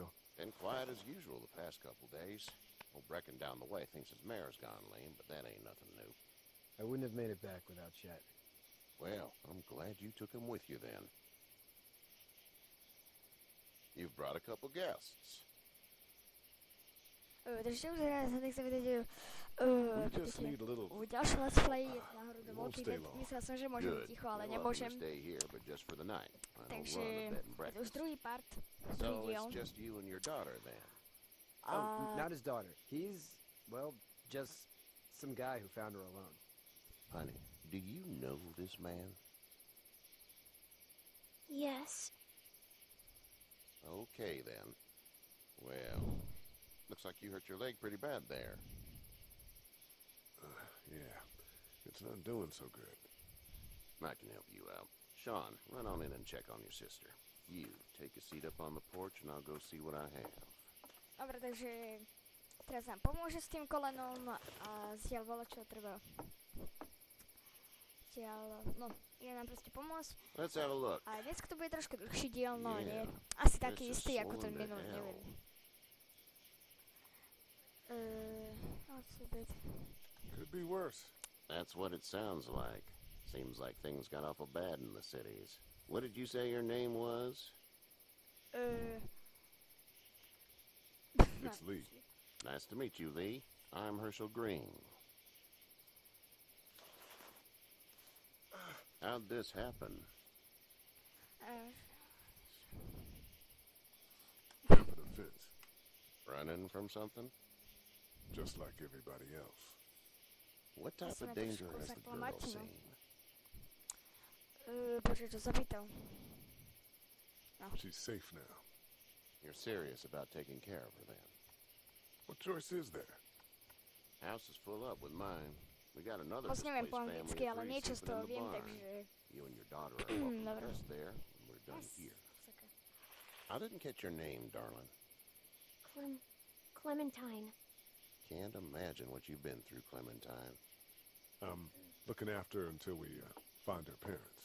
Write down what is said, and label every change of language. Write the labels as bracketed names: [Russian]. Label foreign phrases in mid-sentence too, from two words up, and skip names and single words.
[English] Been quiet as usual the past couple days. Old Brecken down the way thinks his mare's gone lame, but that ain't nothing new. I wouldn't have made it back without Chet. Well, I'm glad you took him with you then. You've brought a couple guests. [Slovak] Takže tak sa vidíte u ďalšie [English] let's play [Slovak] náhodou dovolte, myslel som, že môžem byť ticho, ale nemôžem. Takže to už druhý part, druhý diel. [English] Oh, not his daughter. He's, well, just some guy who found her alone. Honey, do you know this man? Yes. Okay, then. Well, looks like you hurt your leg pretty bad there. Yeah, it's not doing so good. I can help you out. Sean, run on in and check on your sister. You, take a seat up on the porch and I'll go see what I have. [Slovak] Dobre, takže teraz nám pomôže s tým kolenom a zdiaľ voľa, čo treba. No, ide nám proste pomôcť. [English] Let's have a look. [Slovak] A dneska to bude trošku dlhší diel, no nie. Asi taký istý ako ten minulý, neviem. [English] What's a bit? Could be worse. That's what it sounds like. Seems like things got awful bad in the cities. What did you say your name was? It's Lee. Nice to meet you, Lee. I'm Herschel Green. How'd this happen? Jumping a fence. Running from something? Just like everybody else. What type of danger has the girl seen? [Slovak] Počkaj, čo sa pýtal? No. [English] She's safe now. You're serious about taking care of her then? What choice is there? House is full up with mine. We got another [Slovak] Moc neviem [English] displaced [Slovak] po [English] family [Slovak] anglicky, [English] of [Slovak] ale [English] three [Slovak] niečo z [English] sleeping [Slovak] toho [English] in the [Slovak] viem, [English] barn. [Slovak] takže... [English] You and your daughter are welcome to rest there, and we're done here. I didn't catch your name, darling. Clementine. Can't imagine what you've been through, Clementine. I'm looking after her until we find her parents.